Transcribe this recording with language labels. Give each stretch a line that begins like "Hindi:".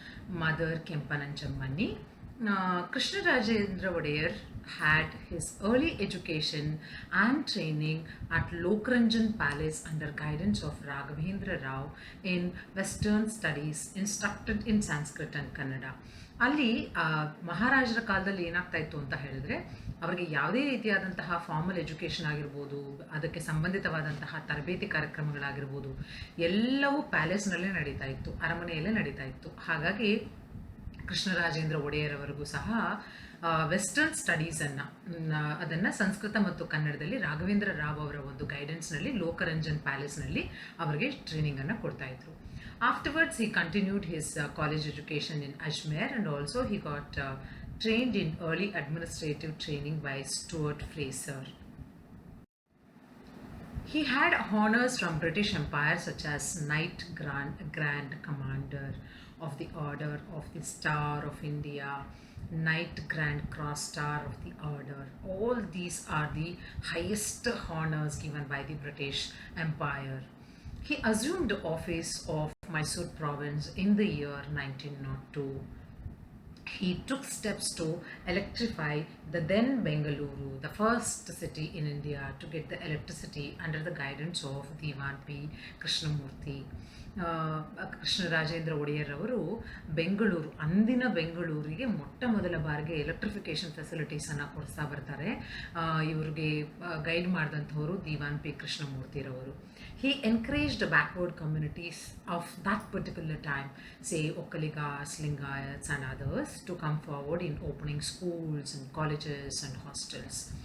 English: Mother Kempananchammani. Krishnarajendra Vodeyar had his early education and training at Lokranjan Palace under guidance of Raghavendra Rao in Western studies, instructed in Sanskrit and Kannada.
Kannada: ಅಲ್ಲಿ ಮಹಾರಾಜರ ಕಾಲದಲ್ಲಿ ಏನಾಗ್ತಾ ಇತ್ತು ಅಂತ ಹೇಳಿದ್ರೆ ಅವರಿಗೆ ಯಾವುದೇ ರೀತಿಯಾದಂತಹ ಫಾರ್ಮಲ್ ಎಜುಕೇಷನ್ ಆಗಿರ್ಬೋದು, ಅದಕ್ಕೆ ಸಂಬಂಧಿತವಾದಂತಹ ತರಬೇತಿ ಕಾರ್ಯಕ್ರಮಗಳಾಗಿರ್ಬೋದು, ಎಲ್ಲವೂ ಪ್ಯಾಲೇಸ್ನಲ್ಲೇ ನಡೀತಾ ಇತ್ತು, ಅರಮನೆಯಲ್ಲೇ ನಡೀತಾ ಇತ್ತು. ಹಾಗಾಗಿ ಕೃಷ್ಣರಾಜೇಂದ್ರ ಒಡೆಯರ್ ಅವರಿಗೂ ಸಹ ವೆಸ್ಟರ್ನ್ ಅದನ್ನು ಸಂಸ್ಕೃತ ಮತ್ತು ಕನ್ನಡದಲ್ಲಿ ರಾಘವೇಂದ್ರ ರಾವ್ ಅವರ ಒಂದು ಗೈಡೆನ್ಸ್ನಲ್ಲಿ ಲೋಕರಂಜನ್ ಪ್ಯಾಲೇಸ್ನಲ್ಲಿ ಅವರಿಗೆ ಟ್ರೈನಿಂಗನ್ನು ಕೊಡ್ತಾ ಇದ್ರು.
English: Afterwards, he continued his college education in Ajmer, and also he got trained in early administrative training by Stuart Fraser. He had honors from British Empire such as Knight Grand Commander of the Order of the Star of India, Knight Grand Cross Star of the Order. All these are the highest honors given by the British Empire. He assumed the office of Mysore province in the year 1902. He took steps to electrify the then Bengaluru, the first city in India to get the electricity under the guidance of Diwan P. Krishnamurti.
Kannada: Krishnarajendra Wadiyar ಅವರು ಬೆಂಗಳೂರು, ಅಂದಿನ ಬೆಂಗಳೂರಿಗೆ ಮೊಟ್ಟ ಮೊದಲ ಬಾರಿಗೆ electrification ಫೆಸಿಲಿಟೀಸನ್ನು ಕೊಡಿಸ್ತಾ ಬರ್ತಾರೆ. ಇವರಿಗೆ guide ಮಾಡಿದಂಥವರು Diwan P ಕೃಷ್ಣಮೂರ್ತಿರವರು.
English: He encouraged the backward communities of that particular time, say Okkaligas, Lingayats and others, to come forward in opening schools and colleges and hostels.